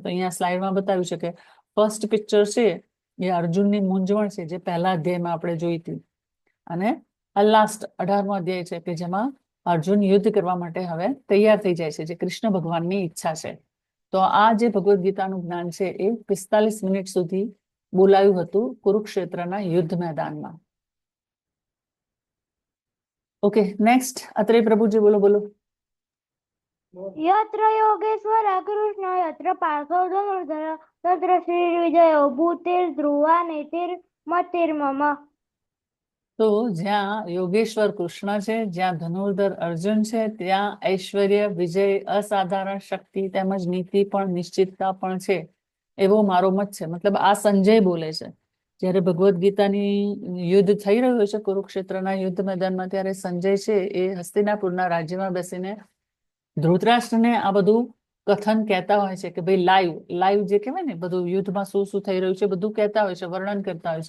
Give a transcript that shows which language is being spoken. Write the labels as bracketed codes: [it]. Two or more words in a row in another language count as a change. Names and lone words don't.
[gu] તો અહીંયા સ્લાઇડમાં બતાવ્યું છે કે [en] first picture [gu] છે એ અર્જુનની મૂંઝવણ છે, જે પહેલા અધ્યાયમાં આપણે જોઈ હતી, અને આ લાસ્ટ 18મો અધ્યાય છે કે જેમાં અર્જુન યુદ્ધ કરવા માટે હવે તૈયાર થઈ જાય છે, જે કૃષ્ણ ભગવાનની ઈચ્છા છે. તો આ જે ભગવદ્ ગીતાનું જ્ઞાન છે એ 45 મિનિટ સુધી બોલાયું હતું કુરુક્ષેત્રના યુદ્ધ મેદાનમાં. [en] okay, next [gu] અત્રે પ્રભુજી બોલો બોલો. [sa] यत्र योगेश्वर कृष्ण यत्र पार्थो धनुर्धर तत्र श्रीर्विजयो भूतिर्ध्रुवा नीतिर्मतिर्मम. [gu] તો જ્યાં યોગેશ્વર કૃષ્ણ છે, જ્યાં ધનુર્ધર અર્જુન છે, ત્યાં ઐશ્વર્ય, વિજય, અસાધારણ શક્તિ તેમજ નીતિ પણ, નિશ્ચિતતા પણ છે, એવો મારો મત છે. મતલબ આ સંજય બોલે છે. જ્યારે ભગવદ્ ગીતાની યુદ્ધ થઈ રહ્યું છે કુરુક્ષેત્રના યુદ્ધ મેદાનમાં, ત્યારે સંજય છે એ હસ્તિનાપુરના રાજ્યમાં બેસીને ધૃતરાષ્ટ્રને આ બધું કથન કહેતા હોય છે કે ભાઈ લાઈવ જે કહેવાય ને, બધું યુદ્ધમાં શું શું થઈ રહ્યું છે બધું કહેતા હોય છે, વર્ણન કરતા હોય છે.